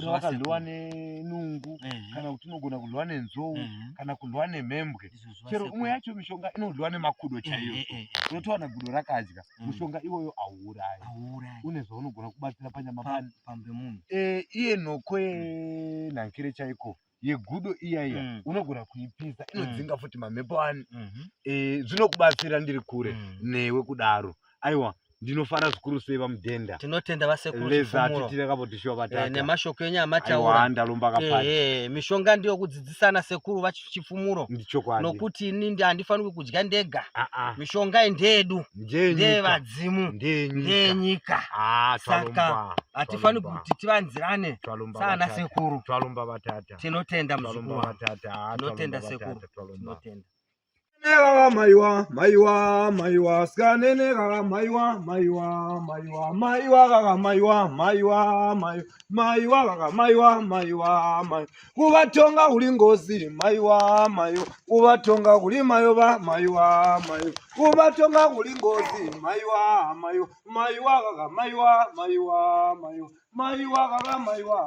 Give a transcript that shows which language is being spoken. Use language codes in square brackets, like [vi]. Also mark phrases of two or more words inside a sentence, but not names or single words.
[sn] wakadliwa nenungu kana kuti unogona kudliwa nenzou kana kudliwa nemhembwe chero umwe yacho mishonga inodliwa nemakudo chaiyo unotowana gudo rakadya mushonga iwoyo auurayi une zvaunogona kubatsira panyama pambe munhu iye nhoko yenhankire chaiko yegudo iyaiya unogona kuipisa inodzinga futi mamhepo ani zvinokubatsira ndiri kure newe kudaro aiwa ndinofara zvikuru sei vamudhenda tinotenda vasekuru nemashoko enyu amataura [kck] ndalomba kapati [sn] mishonga ndiyo kudzidzisana sekuru vachifumuro nokuti ini handifaniri kudya ndega mishonga ndeyedu ndeyevadzimu ndeyenyika saka hatifaniri kuti tivanzirane saana sekuru tinotenda muzukuru tinotenda sekuru tinotenda maiwa maiwa maiwa skanene kaka maiwa maiwa maiwa maiwa kaka maiwa maiwa maiwa kaka maiwa maiwa maiwa kuvatonga kuli ngozi maiwa maiwa kuvatonga kuli mayoba maiwa maiwa kuvatonga kuli ngozi maiwa maiwa maiwa kaka maiwa maiwa maiwa maiwa kaka maiwa